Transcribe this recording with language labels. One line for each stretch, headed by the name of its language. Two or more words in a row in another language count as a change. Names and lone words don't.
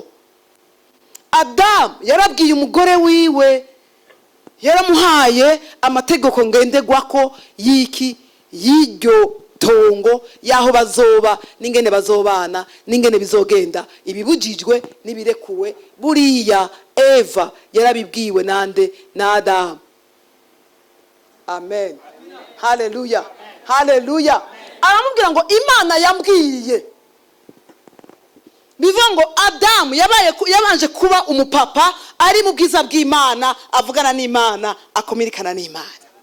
Rundi: Adamu yarabwiye umugore wiwe, yaramuhaye amategeko ngendegwako y'iryo tongo, yaho bazoba n'ingene bazobana n'ingene bizogenda, ibibujijwe n'ibirekuwe. Buriya Eva yarabibwiwe nande, na Adamu. Amen. Haleluya, haleluya. Aramubwira ngo Imana yambwiye. Bivuga ngo Adamu yabanje kuba umupapa, ari mu bwiza bw'Imana, avugana n'Imana, akomirikana n'Imana.